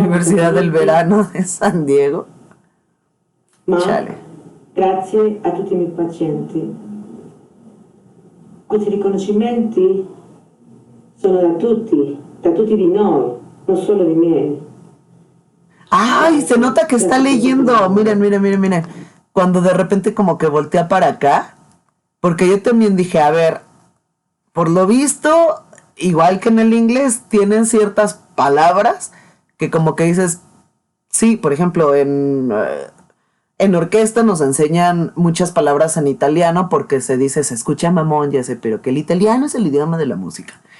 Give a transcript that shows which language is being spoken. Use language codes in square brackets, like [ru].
[es] Universidad del Verano de San Diego. [it] Ma [es] Chale. [it] grazie a tutti i miei pazienti. Questi riconoscimenti sono da tutti di noi, non solo di miei. [es] Ay, se nota que está leyendo. Miren. Cuando de repente como que voltea para acá. Porque yo también dije, a ver, por lo visto, igual que en el inglés, tienen ciertas palabras que como que dices, sí, por ejemplo, en orquesta nos enseñan muchas palabras en italiano porque se dice, se escucha mamón, ya sé, pero que el italiano es el idioma de la música.